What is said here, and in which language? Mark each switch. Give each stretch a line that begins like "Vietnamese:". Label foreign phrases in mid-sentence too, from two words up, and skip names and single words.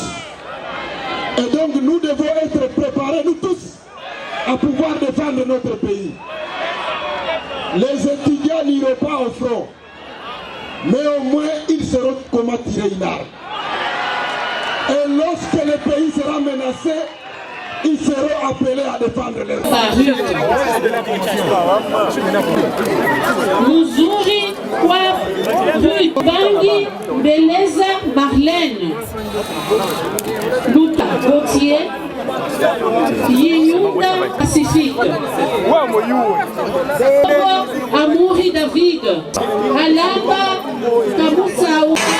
French: Et donc nous devons être préparés, nous tous, à pouvoir défendre notre pays. Les étudiants n'iront pas au front, mais au moins ils sauront comment tirer une arme. Et lorsque le pays sera menacé, ils seront appelés à défendre les
Swahili: Muzuri kwa Rue Bangi Beleza Marlène Luta Gauthier Yinyunda Pacifique Amouri David Alaba Kamusao